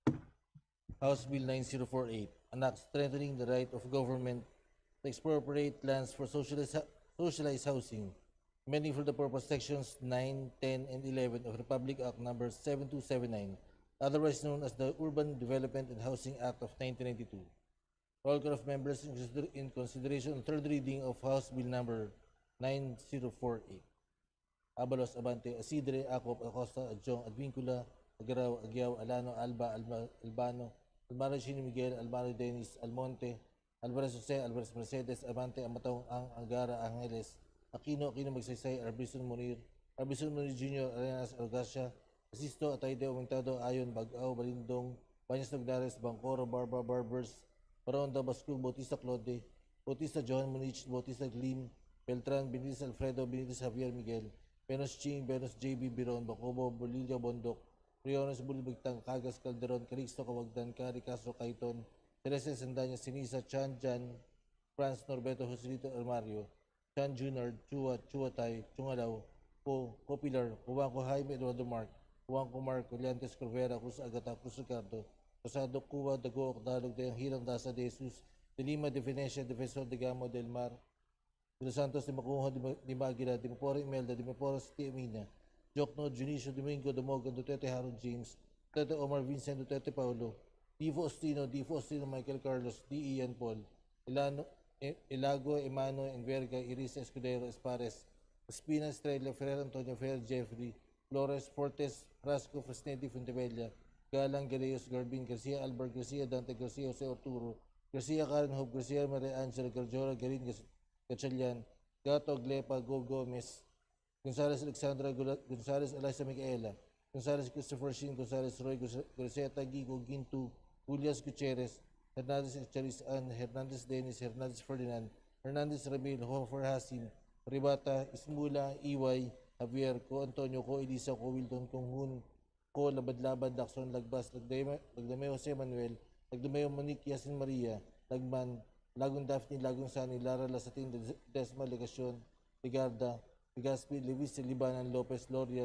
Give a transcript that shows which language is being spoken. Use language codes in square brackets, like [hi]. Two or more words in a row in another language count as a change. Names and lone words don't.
[en] House Bill 9048, an act strengthening the right of government to expropriate lands for socialized housing, amending for the purpose sections 9, 10, and 11 of Republic Act number 7279, otherwise known as the Urban Development and Housing Act of 1992. Roll call of members in consideration of third reading of House Bill number 9048. Abalos, Abante, Asidre, Acop, Acosta, Adjong, Advincula, Agaraw, Agyao, Alano, Alba, Albano, Almaro Chino Miguel, Almaro Dennis, Almonte, Alvarez Jose, Alvarez Mercedes, Abante, Amatong, Angara, Angeles, Aquino, Magsaysay, Arbison Munir Jr., Arenas, Algacia, Asisto, Atayde, Aumentado, Ayon, Bagao, Balindong, Banyas Nagdares, Bangkoro, Barba, Barbers, Paronda, Bascul, Bautista Claude, Bautista Johan Munich, Bautista Glim, Beltran, Benitez Alfredo, Benitez Javier Miguel, Benos Ching, Benos JB Biron, Bacobo, Bolillo Bondok, Riones Bulbigtang, Cagas Calderon, Calixto Cawagdan, Cari Castro Caiton, Teresa Sandanya, Sinisa, Chan Jan, Franz Norberto Joselito Armario, Chan Junior, Chua Tay, Chungalaw, Copilar, Juanco Jaime Eduardo Mark, Juanco Mark, Coliantes Corvera, Cruz Agata, Cruz Ricardo, Rosado Cuba, Dago, Ocdalog, de Hirang Dasa de Jesus, de Lima, de Venecia, Defensor de Gamo del Mar, de Los Santos, de Macujo, de Maguila, de Mapora Imelda, de Mapora City Emina, Jokno, Junicio Domingo, de Morgan, Duterte Harold James, Duterte Omar Vincent, Duterte Paulo, Divo Ostino, Michael Carlos, D. Ian Paul, Ilago, Emano, Enverga, Iris Escudero, Espares, Espina, Estrella, Ferrer Antonio, Ferrer Jeffrey, Flores, Fortes, Frasco, Fresneti, Fuentebella, Galang, Galeos, Garbin, Garcia, Albert, Garcia, Dante, Garcia, Jose Arturo, Garcia, Karen Hope, Garcia, Maria Angela, Garjora, Garin, Gatchalian, Gato, Glepa, Gob Gomez, Gonzales Alexandra, Gonzales Eliza Micaela, Gonzales Christopher Shin, Gonzales Roy, Garceta Gigo, Gintu, Julias Gutierrez, Hernandez Charis Ann, Hernandez Dennis, Hernandez Ferdinand, Hernandez Ramil, Hofer Hasim, Ribata, Ismula, Iway, Javier, Ko Antonio, Ko Elisa, Ko Wilton, Kong Hun, Ko Labad-Laban, Daxon, Lagbas, Lagdame Jose Manuel, Lagdame Monique, Yasin Maria, Lagman, Lagong Daphne, Lagong Sani, Lara Lasatin, Desma Legacion, Ligarda, Ligaspi, Luis Libanan, Lopez, Loria,